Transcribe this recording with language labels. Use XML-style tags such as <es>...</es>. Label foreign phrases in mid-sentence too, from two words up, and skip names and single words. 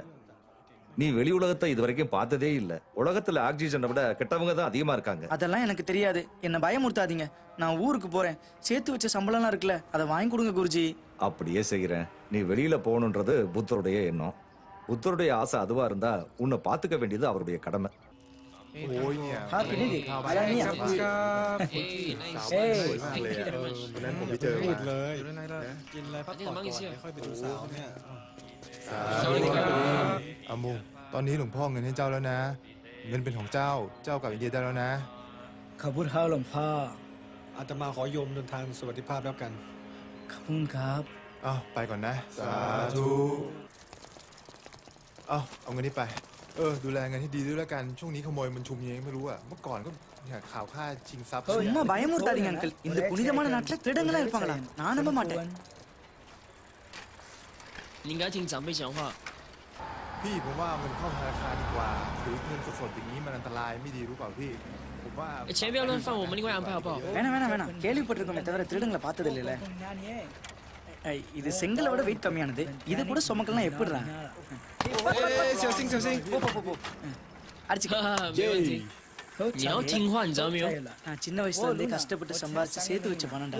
<ta>நீ வெளி உலகத்தை இது வரைக்கும் பார்த்ததே இல்ல. உலகத்துல ஆக்சிஜனை விட கெட்டவங்க தான் அதிகமா இருக்காங்க. அதெல்லாம் எனக்கு தெரியாது, என்ன பயமுறுத்தாதீங்க. நான் ஊருக்கு போறேன். சேர்த்து வச்ச சம்பளம்லாம் இருக்குல்ல, அதை வாங்கி கொடுங்க குருஜி. அப்படியே செய்யறேன். நீ வெளியில போகணுன்றது புத்தருடைய எண்ணம். புத்தருடைய ஆசை அதுவா இருந்தா உன்னை பாத்துக்க வேண்டியது அவருடைய கடமை.</ta> <th>โอ้ยเนี่ย</th> <en>Happy New Year.</en> <th>อะไรเนี่ย สวยมากเลยวันนั้นผมไปเจอมาเลย กินอะไรพักผ่อนก่อนค่อยไปดูสาวเนี่ย อามูตอนนี้หลวงพ่อเงินให้เจ้าแล้วนะ เงินเป็นของเจ้ากลับอินเดียได้แล้วนะ ขอบคุณครับหลวงพ่อ อาตมาขอโยมเดินทางสวัสดิภาพแล้วกัน ขอบคุณครับ อ้าวไปก่อนนะสาธุเอาเงินนี้ไปดูแลเงินให้ดีด้วยแล้วกันช่วงนี้ขโมยมันชุมยังไงไม่รู้อะเมื่อก่อนก็เนี่ยข่าวฆ่าชิงทรัพย์</th> <ta>சும்மா பயமுறுத்தாதீங்க அங்கிள். இந்த புனிதமான நாட்டுல திருடங்களா இருப்பாங்களா? நான் நம்ப மாட்டேன்.</ta> <zh>你应该听长辈讲话。</zh> <th>พี่ผมว่าเงินเข้าธนาคารดีกว่าถือเงินสดๆอย่างนี้มันอันตรายไม่ดีรู้เปล่าพี่ผมว่า</th> <zh>钱不要乱放，我们另外安排好不好？</zh> <ta>வேணாம், கேள்விப்பட்டிருக்கோமே தவிர திருடங்களை பார்த்தது இல்லைல்ல. இது செங்கலை விட வெயிட் கம்மியானது. இது கூட சுமக்கலாம் எப்படிடா?</ta> <zh>小心小心</zh> <ta>போ. அடிச்சு</ta> <zh>没问题。 你要听话，你知道没有？</zh> <ta>நான் சின்ன வயசுல இருந்தே கஷ்டப்பட்டு சம்பாதிச்சு சேர்த்து வச்ச பணம்டா.</ta>